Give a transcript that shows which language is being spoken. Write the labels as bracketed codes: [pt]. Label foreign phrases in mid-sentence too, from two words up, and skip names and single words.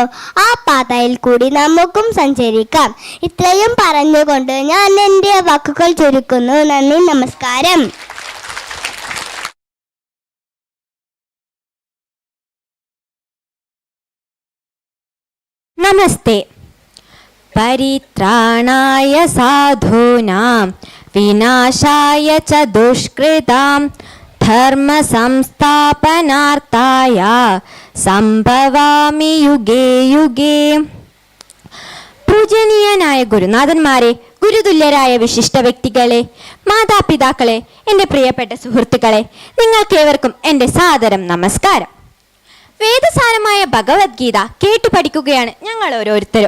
[ml] ആ പാതയിൽ കൂടി നമുക്കും സഞ്ചരിക്കാം. ഇത്രയും പറഞ്ഞുകൊണ്ട് ഞാൻ എൻ്റെ വാക്കുകൾ ചുരുക്കുന്നു. നന്ദി, നമസ്കാരം. നമസ്തേ. [sa] പരിത്രാണായ സാധൂനാം വിനാശായ ച ദുഷ്കൃതാം ധർമ്മ സംസ്ഥാപനാർത്ഥായ സംഭവാമി യുഗേ യുഗേ. [ml] പൂജനീയനായ ഗുരുനാഥന്മാരെ, ഗുരുതുല്യരായ വിശിഷ്ട വ്യക്തികളെ, മാതാപിതാക്കളെ, എൻ്റെ പ്രിയപ്പെട്ട സുഹൃത്തുക്കളെ, നിങ്ങൾക്കേവർക്കും എൻ്റെ സാദരം നമസ്കാരം. വേദസാരമായ ഭഗവത്ഗീത കേട്ടു പഠിക്കുകയാണ് ഞങ്ങൾ ഓരോരുത്തരും.